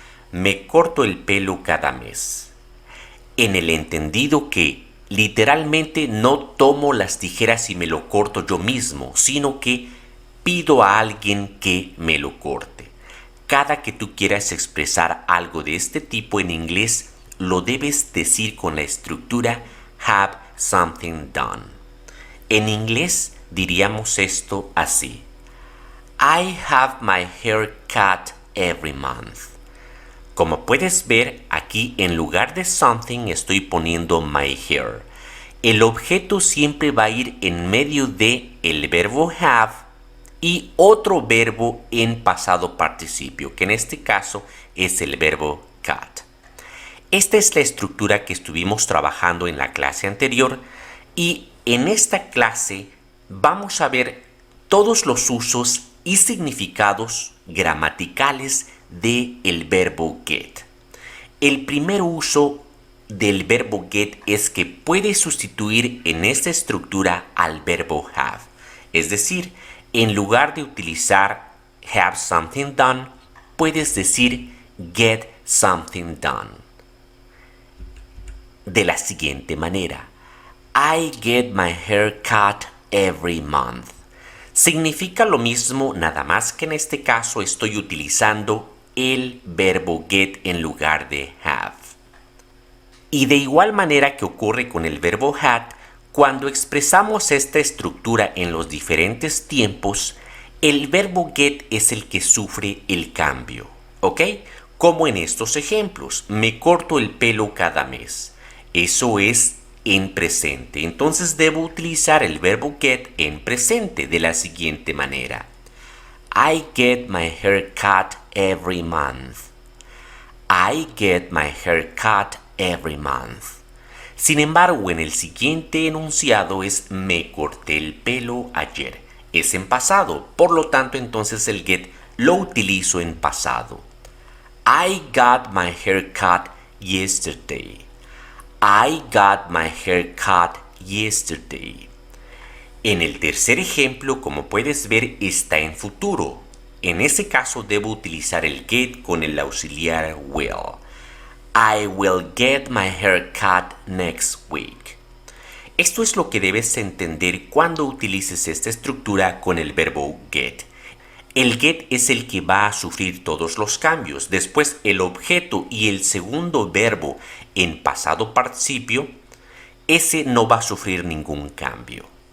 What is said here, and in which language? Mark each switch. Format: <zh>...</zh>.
<es>Me corto el pelo cada mes. En el entendido que literalmente no tomo las tijeras y me lo corto yo mismo, sino que pido a alguien que me lo corte. Cada que tú quieras expresar algo de este tipo en inglés, lo debes decir con la estructura have something done. En inglés diríamos esto así.</es> <en>I have my hair cut every month.</en> <es>Como puedes ver, aquí en lugar de something estoy poniendo</es> <en>my hair.</en> <es>El objeto siempre va a ir en medio de el verbo have y otro verbo en pasado participio, que en este caso es el verbo cut. Esta es la estructura que estuvimos trabajando en la clase anterior y en esta clase vamos a ver todos los usos y significados gramaticales del verbo get. El primer uso del verbo get es que puede sustituir en esta estructura al verbo have. Es decir, en lugar de utilizar have something done, puedes decir get something done. De la siguiente manera.</es> <en>I get my hair cut every month.</en> <es>Significa lo mismo, nada más que en este caso estoy utilizando el verbo get en lugar de have. Y de igual manera que ocurre con el verbo had, cuando expresamos esta estructura en los diferentes tiempos, el verbo get es el que sufre el cambio, ¿ok? Como en estos ejemplos, me corto el pelo cada mes. Eso es en presente, entonces debo utilizar el verbo get en presente de la siguiente manera.</es> <en>I get my hair cut every month. I get my hair cut every month.</en> <es>Sin embargo, en el siguiente enunciado es me corté el pelo ayer. Es en pasado, por lo tanto entonces el get lo utilizo en pasado.</es> <en>I got my hair cut yesterday. I got my hair cut yesterday.</en> <es>En el tercer ejemplo, como puedes ver, está en futuro. En ese caso debo utilizar el get con el auxiliar will.</es> <en>I will get my hair cut next week.</en> <es>Esto es lo que debes entender cuando utilices esta estructura con el verbo get. El get es el que va a sufrir todos los cambios. Después el objeto y el segundo verbo en pasado participio, ese no va a sufrir ningún cambio.</es>